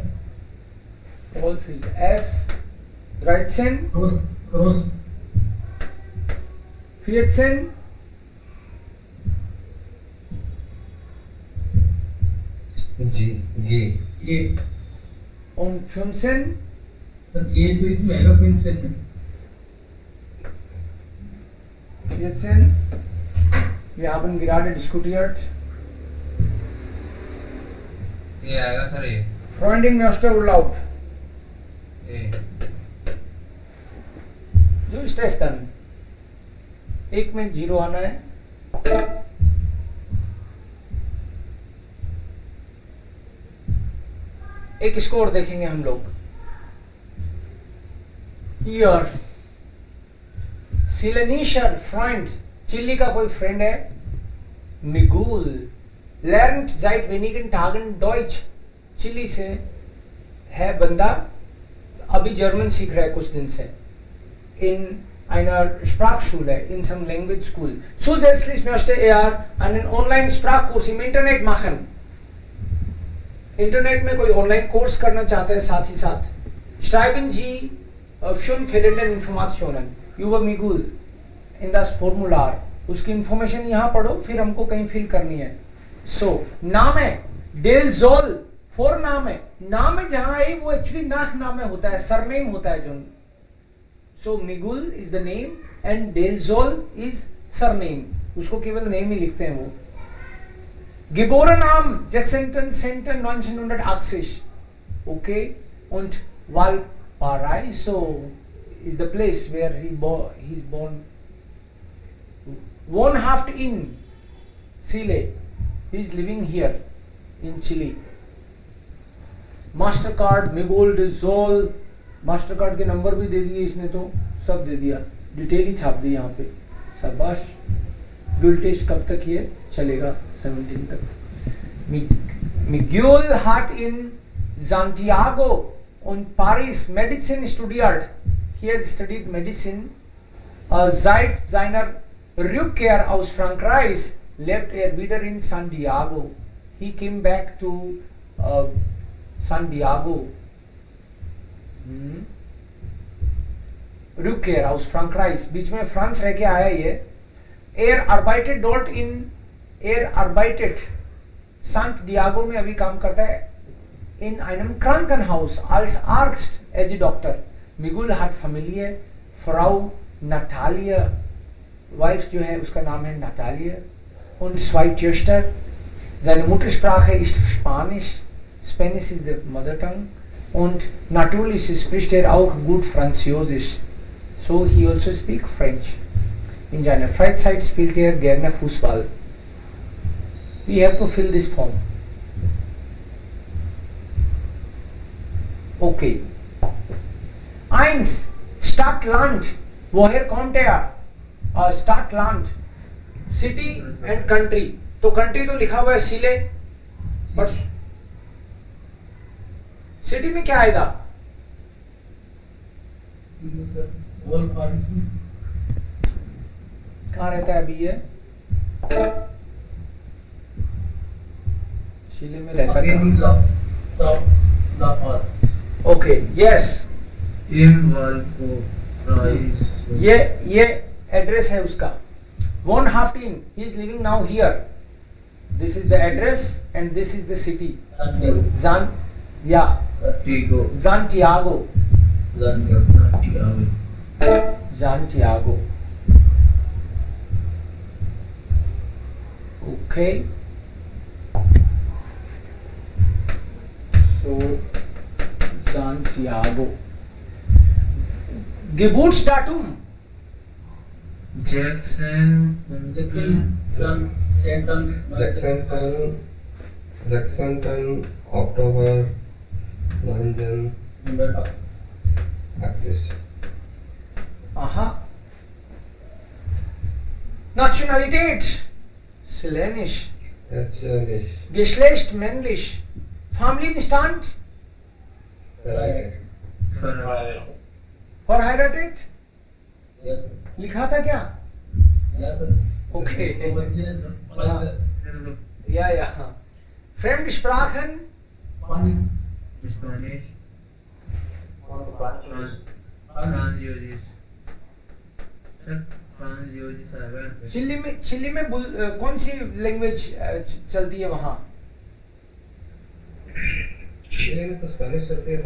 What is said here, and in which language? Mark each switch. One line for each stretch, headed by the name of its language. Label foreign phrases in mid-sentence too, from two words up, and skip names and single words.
German: 12 ist F. 13.
English: Cross. 14. G. G.
German: Und 15.
Hindi: G तो इसमें आएगा 15. 14.
German: Wir haben gerade diskutiert.
Hindi: ये आएगा सर ये.
German: Freundin möchte Urlaub.
Hindi: ये.
German: जो ist es dann?
Hindi: एक में 0 आना है. एक स्कोर देखेंगे हम लोग.
German: Hier. Chilenischer Freund.
Hindi: चिली का कोई फ्रेंड है.
German: Miguel lernt seit wenigen Tagen Deutsch.
Hindi: चिली से है बंदा, अभी जर्मन सीख रहा है कुछ दिन से,
German: in einer Sprachschule,
English: in some language school.
German: Zusätzlich möchte einen Online-Sprachkurs im Internet machen.
Hindi: इंटरनेट में कोई
English: online course
Hindi: करना चाहता है साथ ही साथ.
German: Schreiben Sie schon fehlenden Informationen über Miguel in das Formular.
Hindi: उसकी इंफॉर्मेशन यहाँ पढ़ो, फिर हमको कहीं फिल करनी है. सो नाम है डेल जोल, फोर नाम है. नाम है जहां है वो एक्चुअली नाक नाम में होता है, सरनेम होता है जो.
English: So Miguel is the name and Del Zol is surname.
Hindi: उसको केवल नेम ही लिखते हैं वो.
German: Geboren am 16.10.1980.
English: Okay, und Valparaiso is the place where he's born.
German: Wohnhaft in Chile.
English: He's living here in Chile. Mastercard, Miguel de Zol.
Hindi: Mastercard के नंबर भी दे दिए इसने, तो सब दे दिया, डिटेल ही छाप दी यहाँ पे. शाबाश.
English: dual test
Hindi: कब तक ये चलेगा? 17 तक.
German: Miguel hat in Santiago und Paris Medizin studiert.
English: He has studied medicine.
German: Seit seiner Rückkehr aus Frankreich lebt wieder in Santiago.
English: He came back to Santiago.
German: Rückkehr aus Frankreich.
Hindi: बीच में फ्रांस रह के आया ये.
German: arbeitet dort arbeitet
Hindi: Santiago में अभी काम करता है.
German: In einem Krankenhaus als Arzt,
English: as a doctor.
German: Miguel hat Familie, Frau Natalia,
Hindi: वाइफ जो है उसका नाम है Natalia,
German: und zwei Töchter. Seine Muttersprache ist Spanisch.
English: Spanish is the mother tongue.
German: Und natürlich spricht auch gut Französisch.
English: So he also speaks French.
German: In seiner Freizeit spielt gerne Fußball.
English: We have to fill this form. Okay.
German: 1. Stadt, Land. Woher kommt Stadt, Land.
English: City and country.
Hindi: तो country तो लिखा हुआ है Chile, but city में क्या आएगा? कहाँ रहता है अभी ये? चिली में रहता है.
English: Okay, yes.
Hindi: ये एड्रेस है उसका.
German: Wohnhaft in.
English: He is living now here. This is the address and this is the city. Santiago. Okay. So Santiago.
German: Geburtsdatum. Jackson 16 Oktober 1980. Aha. Nationalität. Slanisch. Geschlecht männlich. Familienstand. Verheiratet.
Hindi: लिखा था क्या? Okay.
German: Ja. Fremdsprachen.
English: Spanish.
Hindi: चिली में कौन सी लैंग्वेज चलती है वहाँ? चिली में तो स्पेनिश चलती है सर.